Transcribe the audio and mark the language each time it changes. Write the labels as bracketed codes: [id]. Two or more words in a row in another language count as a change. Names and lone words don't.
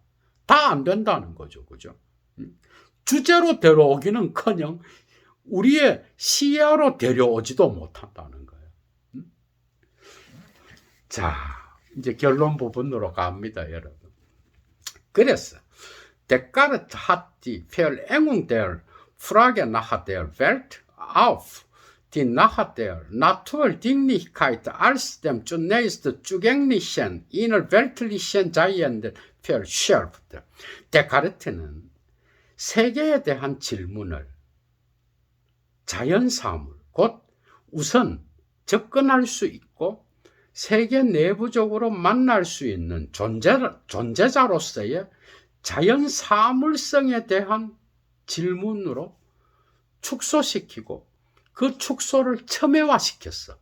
[ko] 다 안 된다는 거죠. 그죠? 주제로 데려오기는커녕 우리의 시야로 데려오지도 못한다는 거예요. 자, 이제 결론 부분으로 갑니다, 여러분. [de] 그래서 Descartes hat die Verengung der Frage nach der Welt auf die nach der Naturdinglichkeit als dem zunächst zugänglichen innerweltlichen Seienden verschärft. [ko] 데카르트는 세계에 대한 질문을 자연 사물, 곧 우선 접근할 수 있고 세계 내부적으로 만날 수 있는 존재자로서의 자연 사물성에 대한 질문으로 축소시키고 그 축소를 첨예화시켰어.